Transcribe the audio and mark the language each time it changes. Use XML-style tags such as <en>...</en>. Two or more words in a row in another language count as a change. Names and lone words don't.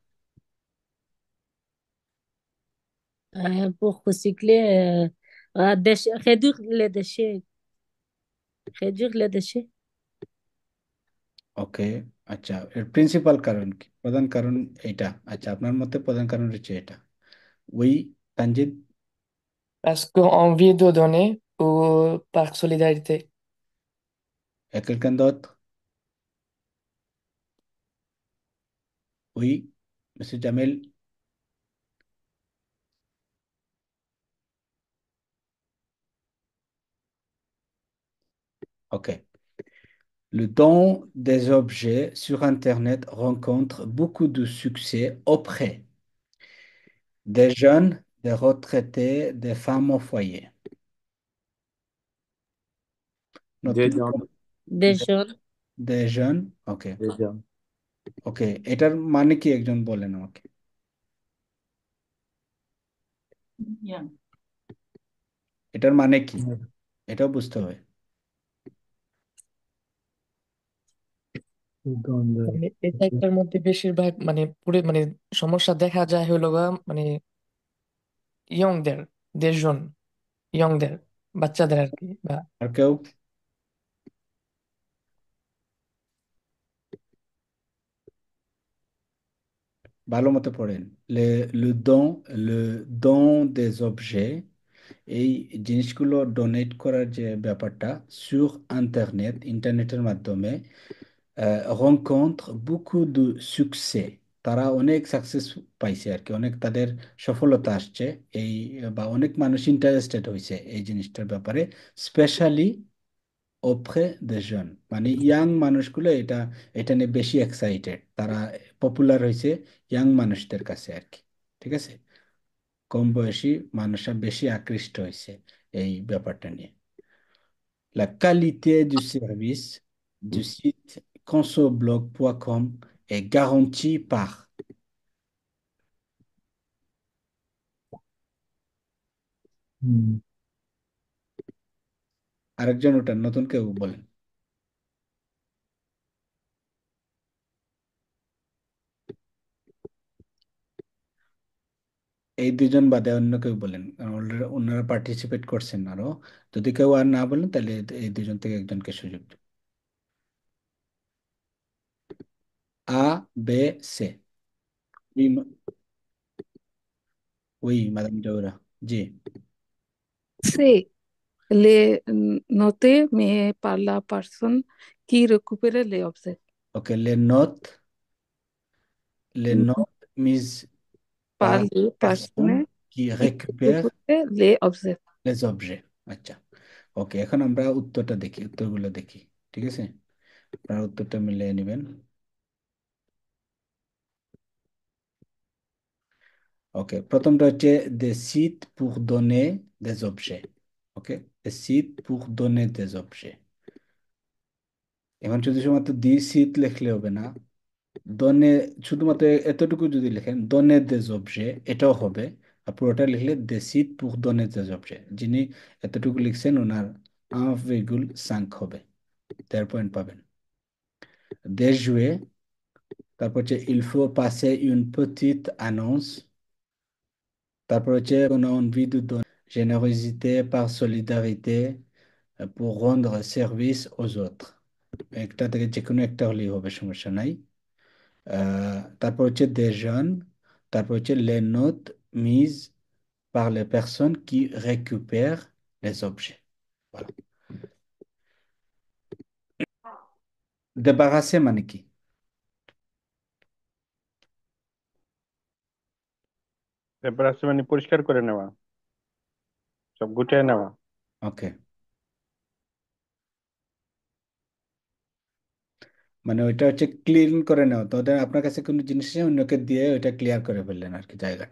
<fr>Pour recycler, réduire les déchets. Réduire les déchets.</fr> <bn>ওকে। আচ্ছা, এর প্রিন্সিপাল কারণ কি, প্রধান কারণ এটা? আচ্ছা, আপনার মতে প্রধান কারণ হচ্ছে এটা। ওই তানজিদ?</bn> <fr>Parce qu'on vit de donner ou par solidarité. Il y a quelqu'un d'autre? Oui, Monsieur Jamel. Ok. Le don des objets sur Internet rencontre beaucoup de succès auprès des jeunes, des retraités, des femmes au foyer. Des Notre- gens, Des jeunes. Des jeunes, ok, des gens.</fr> <bn>ok, এটার মানে কি একজন বলেন আমাকে? এটার মানে কি, এটাও বুঝতে হবে। মানে এই সাইটটার মধ্যে বেশিরভাগ মানে পুরো মানে সমস্যা দেখা যায় হলো গা মানে ইয়ংদের, দেশজন, ইয়ংদের, বাচ্চাদের আর কি। বা আর কেউ? ভালো মতো পড়েন।</bn> <fr>le don des objets,</fr> <bn>এই জিনিসগুলো ডোনেট করার যে ব্যাপারটা,</bn> <fr>sur internet,</fr> <bn>ইন্টারনেটের মাধ্যমে,</bn> <fr>rencontre beaucoup de succès,</fr> <bn>তারা অনেক সাকসেস পাইছে আর কি, অনেক তাদের সফলতা আসছে এই, বা অনেক মানুষ ইন্টারেস্টেড হয়েছে এই জিনিসটার ব্যাপারে, স্পেশালি</bn> <fr>auprès des jeunes,</fr> <bn>মানে ইয়াং মানুষগুলো এটা এটা নিয়ে বেশি এক্সাইটেড, তারা পপুলার হয়েছে ইয়াং মানুষদের কাছে আর কি। ঠিক আছে, কম বয়সী মানুষরা বেশি আকৃষ্ট হয়েছে এই ব্যাপারটা নিয়ে।</bn> <fr>La qualité du service du site consoblog.com est garantie par.</fr> <bn>আরেকজন ওটা নতুন কেউ বলেন। এই দুজন বাদে অন্য কেউ বলেন, কারণ ওনারা পার্টিসিপেট করছেন আরো। যদি কেউ আর না বলেন তাহলে এই দুজন থেকে একজনকে সুযোগ দিন। আ, বে, সে।</bn> <fr>Oui, oui, Madame Jaoura. জি। C'est noté, mais par la personne qui récupère les objets. Ok, les notes mises Par par les personne personnes qui qui récupère récupèrent les objets. les objets.</fr> <bn>আচ্ছা, ওকে, এখন আমরা উত্তরটা দেখি, উত্তরগুলো দেখি। ঠিক আছে, আপনারা উত্তরটা মিলিয়ে নেবেন। ওকে, প্রথমটা হচ্ছে</bn> <fr>des sites pour donner des objets.</fr> <bn>ওকে,</bn> <fr>des sites pour donner des objets।</fr> <bn>এখন শুধু শুধুমাত্র</bn> <fr>des sites</fr> <bn>লিখলে হবে না,</bn> <fr>donner,</fr> <bn>শুধুমাত্র এতটুকু যদি লিখেন দনে</bn> <fr>des objets</fr> <bn>এটাও হবে। আর পুরোটা লিখলে</bn> <fr>des sites pour donner des objets,</fr> <bn>যিনি এতটুকু লিখছেন ওনার 1,5 হবে, 1.5 পাবেন।</bn> <fr>de jouer,</fr> <bn>তারপর হচ্ছে</bn> <fr>il faut passer une petite annonce,</fr> <bn>তারপর হচ্ছে</bn> <fr>on a envie de donner, générosité par solidarité, pour rendre service aux autres।</fr> <bn>একটা থেকে যে কোনো একটা হলেই হবে, সমস্যা নাই। তারপর হচ্ছে</bn> <fr>des jeunes,</fr> <bn>তারপর হচ্ছে</bn> <fr>les notes mises par les personnes qui récupèrent les objets. Voilà.</fr> <bn>Débarrasser মানে কি? এরপর আছে মানে পরিষ্কার করে নেওয়া, সব গুটিয়ে নেওয়া। ওকে, মানে ওইটা হচ্ছে ক্লিন করে নেওয়া, তো ওদের আপনার কাছে কোনো জিনিস আছে, অন্যকে দিয়ে ওইটা ক্লিয়ার করে ফেললেন আর কি জায়গাটা।</bn>